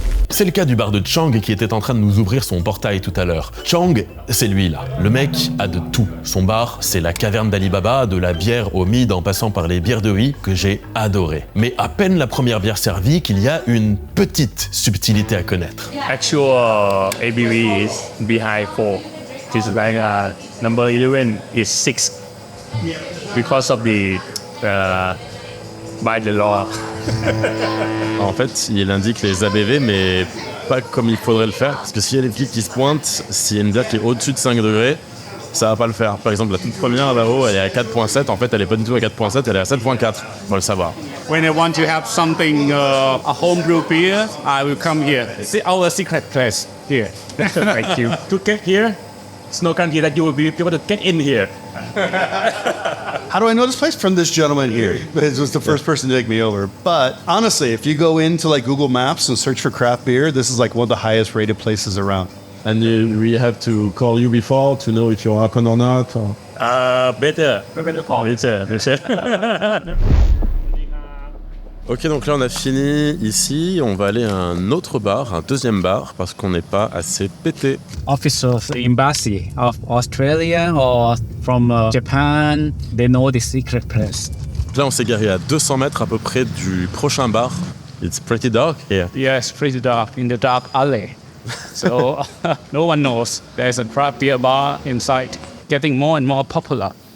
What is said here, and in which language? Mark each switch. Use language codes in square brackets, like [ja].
[fr] C'est le cas du bar de Chang qui était en train de nous ouvrir son portail tout à l'heure. Chang, c'est lui là. Le mec a de tout. Son bar, c'est la caverne d'Alibaba, de la bière au mid en passant par les bières de riz que j'ai adoré. Mais à peine la première bière servie qu'il y a une petite subtilité à connaître. [en] Actual ABV is behind 4. This is like number 11 is 6 because of the by the law. [fr] En fait, il indique les ABV, mais pas comme il faudrait le faire. Parce que s'il y a des flics qui se pointent, s'il y a une bière qui est au-dessus de 5 degrés, ça va pas le faire. Par exemple, la toute première là-haut, elle est à 4.7. En fait, elle est pas du tout à 4.7, elle est à 7.4. Faut le savoir. [en] When I want to have something, a homebrew beer, I will come here. It's our secret place here. Thank you. To get here, it's no guarantee that you will be able to get in here. How do I know this place? From this gentleman here. This was the first person to take me over. But honestly, if you go into like Google Maps and search for craft beer, this is like one of the highest rated places around. And we have to call you before to know if you're open or not? Or... Better call later. [fr] Ok, donc là on a fini ici, on va aller à un autre bar, un deuxième bar, parce qu'on n'est pas assez pété. [en] Officer of the embassy of Australia or from Japan, they know the secret place. [fr] Là on s'est garé à 200 mètres à peu près du prochain bar. [en] It's pretty dark here. Yes, pretty dark in the dark alley. So no one knows. There's a craft beer bar inside, getting more and more popular.